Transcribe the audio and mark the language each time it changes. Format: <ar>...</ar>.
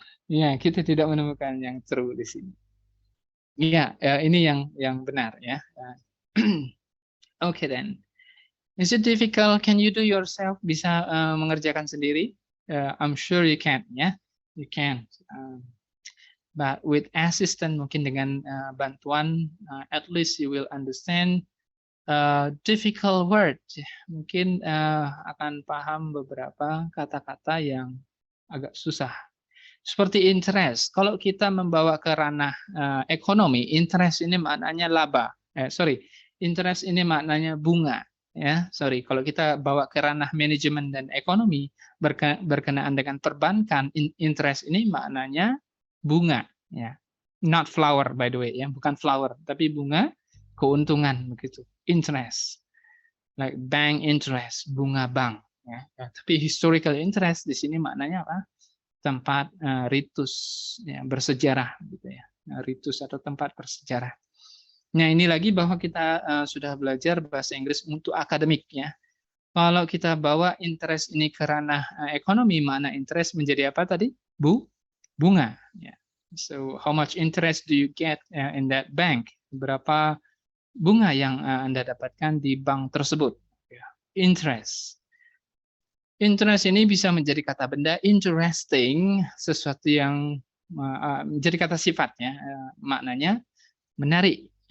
<id>Ya, kita tidak menemukan yang true di sini. Iya, ini yang benar ya.</id> <en>Okay then. Is it difficult? Can you do yourself?</en> <id>Bisa mengerjakan sendiri?</id> <en>I'm sure you can,</en> <id>ya.</id> <en>You can. But with assistant,</en> <id>mungkin dengan bantuan,</id> <en>at least you will understand difficult word.</en> <id>Mungkin akan paham beberapa kata-kata yang agak susah. Seperti interest. Kalau kita membawa ke ranah ekonomi, interest ini maknanya laba. Interest ini maknanya bunga. Ya, kalau kita bawa ke ranah manajemen dan ekonomi berkenaan dengan perbankan, interest ini maknanya bunga. Ya,</id> <en>not flower by the way,</en> <id>ya, bukan flower, tapi bunga, keuntungan begitu.</id> <en>Interest, like bank interest,</en> <id>bunga bank.</id> <en>Ya.</en> <id>Tapi historical interest di sini maknanya apa? Tempat ritus, ya, bersejarah, gitu ya. Ritus atau tempat bersejarah. Nah, ini lagi bahwa kita sudah belajar bahasa Inggris untuk akademik, ya. Kalau kita bawa interest ini ke ranah ekonomi, mana interest menjadi apa tadi? Bunga. Ya.</id> <en>So, how much interest do you get in that bank?</en> <id>Berapa bunga yang Anda dapatkan di bank tersebut? Interest. Interest ini bisa menjadi kata benda, interesting, sesuatu yang menjadi kata sifatnya, maknanya menarik.</id>